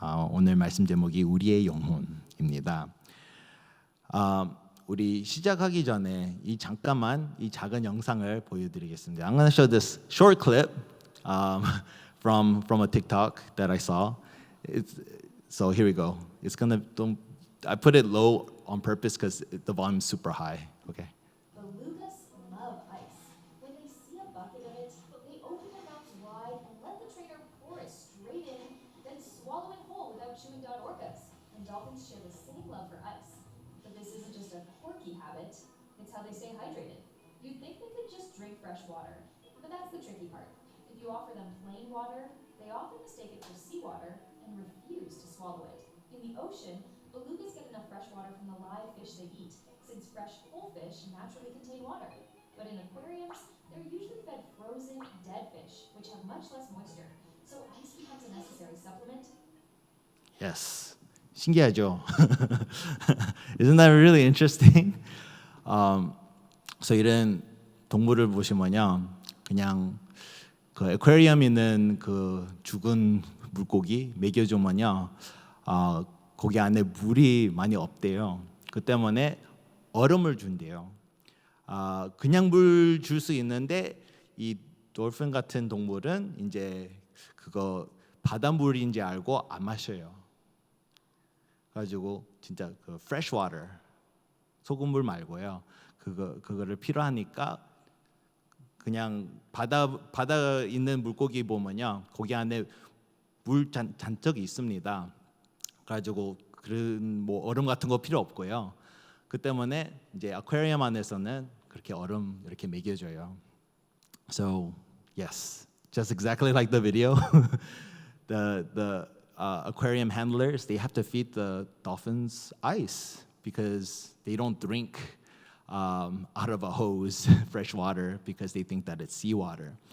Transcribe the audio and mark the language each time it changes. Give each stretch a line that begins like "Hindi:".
Korean: 오늘 말씀 제목이 우리의 영혼입니다. 우리 시작하기 전에 잠깐만 이 작은 영상을 보여드리겠습니다.
English: I'm going to show this short clip from a TikTok that I saw. So here we go. I put it low on purpose because the volume is super high. Okay. Belugas love ice. When they see a bucket of it, they open their mouths wide and let the trainer pour it straight in, then swallow it whole without chewing down orcas. And dolphins share the same love for ice. But this isn't just a quirky habit, it's how they stay hydrated. You'd think they could just drink fresh water, but that's the tricky part. If you offer them plain water, they often mistake it for seawater and refuse to swallow it. In the ocean, belugas get enough fresh water from the live fish they eat, since fresh whole fish naturally contain water. But in aquariums, they're usually fed frozen, dead fish, which have much less moisture. So ice becomes a necessary supplement. Yes.
Korean: 신기하죠?
English: Isn't that really interesting?
Korean: 그래서 이런 동물을 보시면요, 그냥 그 애쿠아리움 있는 그 죽은 물고기 먹여주면요, 거기 안에 물이 많이 없대요. 그 때문에 얼음을 준대요. 그냥 물 줄 수 있는데 이 돌핀 같은 동물은 이제 그거 바닷물인지 알고 안 마셔요. 가지고 진짜 그 fresh water 소금물 말고요. 그거를 필요하니까 그냥 바다 있는 물고기 보면요, 거기 안에 물 잔뜩 있습니다. 가지고 그런 뭐 얼음 같은 거 필요 없고요. 그 때문에 이제 아쿠아리움 안에서는 그렇게 얼음 이렇게 먹여줘요.
English: So yes, just exactly like the video, the aquarium handlers, they have to feed the dolphins ice because they don't drink out of a hose fresh water because they think that it's seawater.